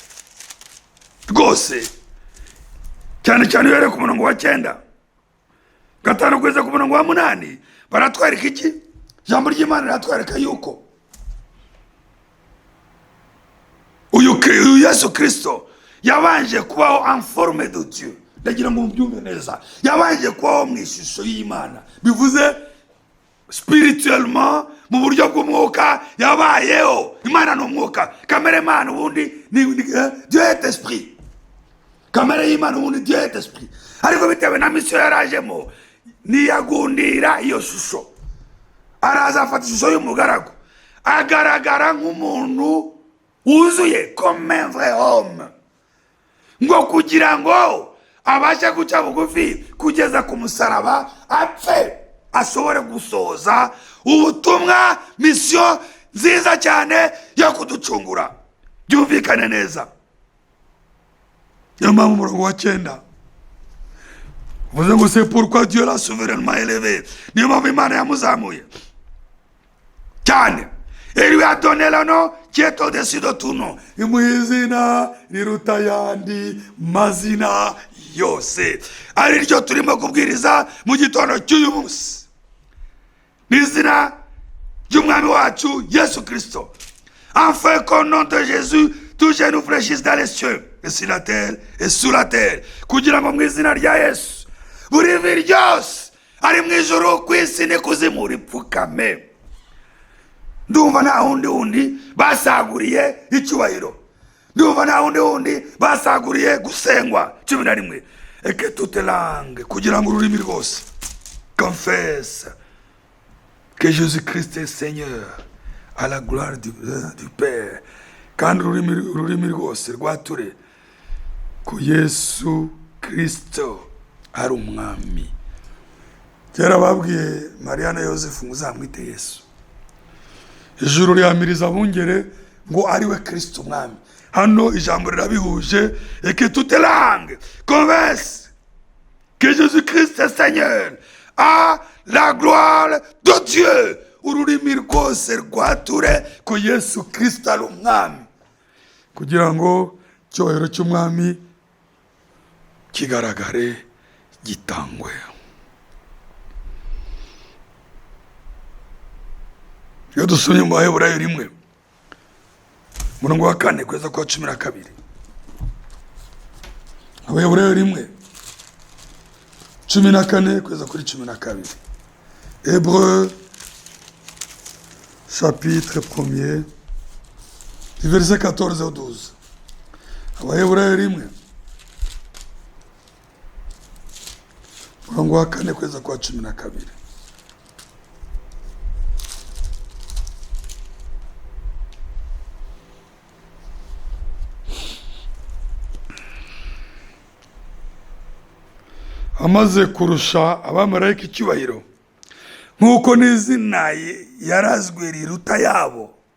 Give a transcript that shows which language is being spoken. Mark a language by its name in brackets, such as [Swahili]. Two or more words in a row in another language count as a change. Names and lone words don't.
[Kinyarwanda] Rwose cyane cyane yere ku murongo wa 9 gatanu kugeza ku murongo wa 8 baratwereka iki? Jambo ry'Imana riratwereka yuko uyu Yesu Kristo yabanje kubaho [French] en forme de Dieu. [Kinyarwanda] Ndagira ngo mubyumve neza. Yabanje kubaho mu ishusho y'Imana. Bivuze spirituellement mu buryo bw'umwuka yabayeho. Imana ni umwuka. Kamere Imana ubundi ni [French] Dieu est esprit. [Kinyarwanda] Kamere y'Imana ubundi [French] Dieu est esprit. [Kinyarwanda] Ariko bitewe na mission yarajemo niyagundira iyo shusho. Araza afata ishusho y'umugaragu. Agaragara nk'umuntu wuzuye [French] comme un vrai homme. [Kinyarwanda] Ngo kugira ngo abashe guca bugufi kugeza ku musaraba apfe ashobore gusoza ubutumwa mission nziza cyane yo kuducungura. Byumvikane neza. Niyo mpamvu umurongo wa 9 uvuze ngo [French] c'est pourquoi Dieu l'a souverainement élevé. [Kinyarwanda] Niyo mpamvu Imana yamuzamuye cyane. [French] Et lui a donné le nom qui est au-dessus de tout nom. [Kinyarwanda] Imwizina riruta yandi mazina yose. Ari ryo turimo kubwiriza mu gitondo cy'uyu munsi. N'izina ry'umwami wacu Yesu Kristo. [French] Afin qu'au nom de Jésus, tout genou fléchisse dans les cieux et sur la terre et sous la terre. [Kinyarwanda] Kugira ngo mu izina rya Yesu buri vi ryose ari mu ijuru ku isi n'ikuzimu ripfukame. Ndumva nta wundi basaguriye icyubahiro. Ndumva nta wundi basaguriye gusengwa. 11. [French] Et que toute langue, [Kinyarwanda] kugira ngo ururimi rwose [French] confesse que Jésus Christ est Seigneur, à la gloire du Père. [Kinyarwanda] Kandi ururimi rwose rwature ko Yesu Kristo ari umwami. Kera babwiye Mariya na Yosefu muzamwite Yesu. Ijuru ryamiriza abungere ngo ari we Kristo umwami. Hano ijambo rirabihuje [French] et que toute langue confesse que Jésus-Christ est Seigneur à la gloire de Dieu. [Kinyarwanda] Ururimi rwose rwature ko Yesu Kristo ari umwami, kugira ngo icyubahiro cy'umwami kigaragare gitangwe. Iyo dusomye mu Baheburayo 1 umurongo wa 4 kugeza ku wa 12, Baheburayo 1 14 kugeza kuri 12, [French] Hébreux chapitre 1er du verset 14 au 12. [Kinyarwanda] Baheburayo 1 umurongo wa 4 kugeza ku wa 12. Amaze kurusha abamarayika icyubahiro nk'uko n'izina yarazwe riruta yabo.